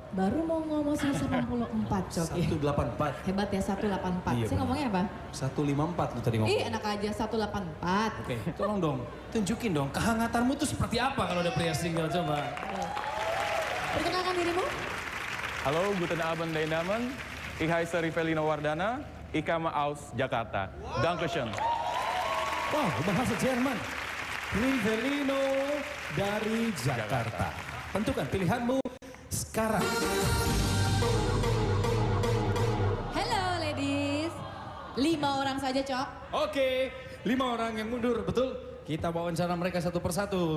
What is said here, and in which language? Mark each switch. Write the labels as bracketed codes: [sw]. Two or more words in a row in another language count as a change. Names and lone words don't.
[id] Baru mau ngomong 184, Coki. 184. Hebat ya, 184. Iya, Saya ngomongnya apa? 154 lu tadi ngomong. Ih, enak aja 184. Oke, tolong dong. Tunjukin dong kehangatanmu tuh seperti apa kalau ada pria single, coba. Perkenalkan dirimu. Halo, [de] guten Abend, meine Damen. Ich heiße Rivelino Wardana. Ich komme aus Jakarta. Dankeschön. [id] Wow, bahasa Jerman. Rivelino dari Jakarta. Tentukan pilihanmu sekarang. [en] Hello ladies. [id] 5 orang saja, Cok. Oke, 5 orang yang mundur, betul? Kita wawancara mereka satu persatu.